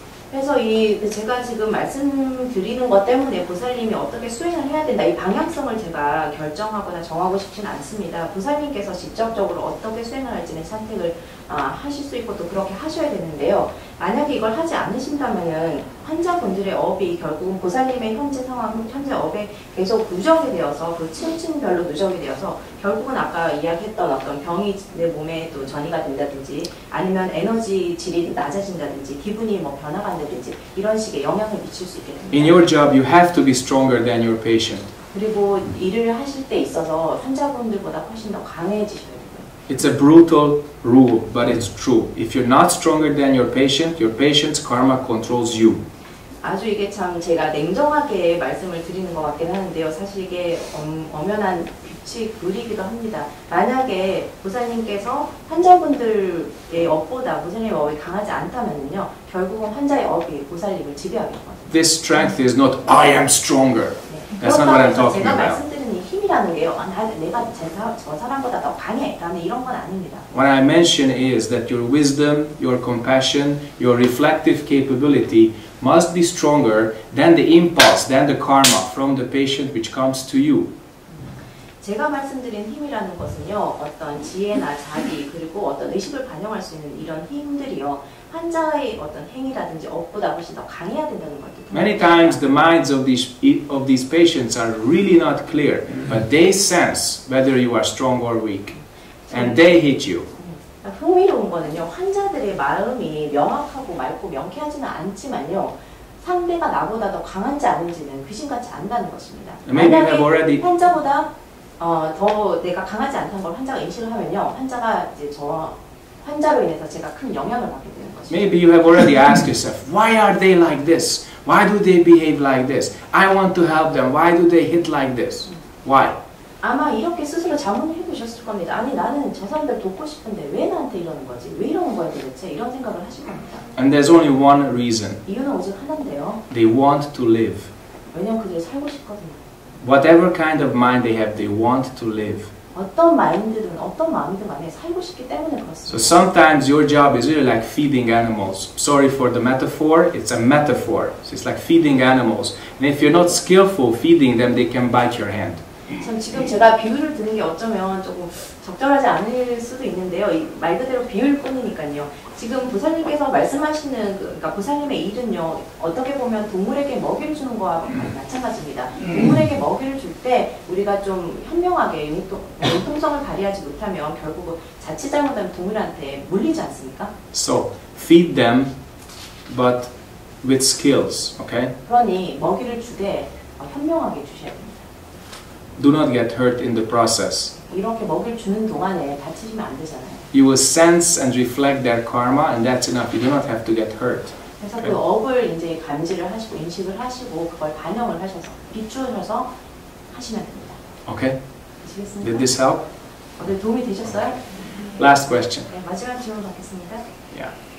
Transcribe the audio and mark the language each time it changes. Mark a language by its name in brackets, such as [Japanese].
[Korean] 그래서 제가 지금 말씀드리는 것 때문에 보살님이 어떻게 수행을 해야 된다, 이 방향성을 제가 결정하거나 정하고 싶지는 않습니다. 보살님께서 직접적으로 어떻게 수행을 할지는 선택을 하실 수 있고 또 그렇게 하셔야 되는데요. 만약에 이걸 하지 않으신다면은 환자분들의 업이 결국은 보살님의 현재 상황, 현재 업에 계속 누적이 되어서 그 층층별로 누적이 되어서 결국은 아까 이야기했던 어떤 병이 내 몸에 또 전이가 된다든지 아니면 에너지 질이 낮아진다든지 기분이 뭐 변화가 된다든지 이런 식의 영향을 미칠 수 있게 됩니다. [English] In your job, you have to be stronger than your patient. [Korean] 그리고 일을 하실 때 있어서 환자분들보다 훨씬 더 강해지셔야 돼요. [English] It's a brutal rule, but it's true. If you're not stronger than your patient's karma controls you. [Korean] 아주 이게 참 제가 냉정하게 말씀을 드리는 것 같긴 하는데요. 사실 이게 엄연한 규칙룰이기도 합니다. 만약에 보살님께서 환자분들의 업보다 보살님의 업이 강하지 않다면요, 결국은 환자의 업이 보살님을 지배하게 되거든요. [English] This strength is not I am stronger. That's not what I'm talking [Korean] 제가 [English] about. [Korean] 말씀드리는 이 힘이라는 게요, 내가 저 사람보다 더 강해, 라는 이런 건 아닙니다. [English] What I mention is that your wisdom, your compassion, your reflective capability must be stronger than the impulse, than the karma from the patient which comes to you. [Korean] 제가 말씀드린 힘이라는 것은요, 어떤 지혜나 자비 그리고 어떤 의식을 반영할 수 있는 이런 힘들이요, 환자의 어떤 행위라든지 업보다 훨씬 더 강해야 된다는 것도. [English] Many times the minds of these patients are really not clear, but they sense whether you are strong or weak, and they hit you. [Korean] 흥미로운 거는요, 환자들의 마음이 명확하고 맑고 명쾌하지는 않지만요, 상대가 나보다 더 강한지 아닌지는 귀신같이 안다는 것입니다. 만약에 환자보다 더 내가 강하지 않다는 걸 환자가 인식을 하면요, 환자가 이제 환자로 인해서 제가 큰 영향을 받게 되는 것입니다. [English] Maybe you have already asked yourself, why are they like this? Why do they behave like this? I want to help them. Why do they hit like this? Why? [Korean] 아마 이렇게 스스로 자문해 보셨을 겁니다. 아니 나는 저 사람들 돕고 싶은데 왜 나한테 이러는 거지? 왜 이러는 거야 도대체? 이런 생각을 하실 겁니다. [English] And there's only one reason. [Korean] 이유는 오직 하나인데요. [English] They want to live. [Korean] 왜냐면 그들이 살고 싶거든요. [English] Whatever kind of mind they have, they want to live. [Korean] 어떤 마인드든 어떤 마음이든 간에 살고 싶기 때문에 그렇습니다. [English] So sometimes your job is really like feeding animals. Sorry for the metaphor, it's a metaphor. So it's like feeding animals. And if you're not skillful feeding them, they can bite your hand. [Korean] 참 지금 제가 비유를 드는 게 어쩌면 조금 적절하지 않을 수도 있는데요. 말 그대로 비유일 뿐이니까요. 지금 보살님께서 말씀하시는 그러니까 보살님의 일은요, 어떻게 보면 동물에게 먹이를 주는 거와 마찬가지입니다. 동물에게 먹이를 줄 때 우리가 좀 현명하게 융통성을 발휘하지 못하면 결국은 자칫 잘못하면 동물한테 물리지 않습니까? [English] So feed them, but with skills, okay? [Korean] 그러니 먹이를 주되 현명하게 주셔야 됩니다. [English] Do not get hurt in the process. [Korean] 이렇게 먹이를 주는 동안에 다치시면 안 되잖아요. [English] You will sense and reflect their karma, and that's enough. You do not have to get hurt. [Korean] 그래서 그 업을 이제 감지를 하시고 인식을 하시고 그걸 반영을 하셔서 비추셔서 하시면 됩니다. [English] Okay? [Korean] 아시겠습니까? [English] Did this help? [Korean] 네, 도움이 되셨어요? [English] Last question. [Korean] 네, 마지막 질문 받겠습니다. [English] Yeah.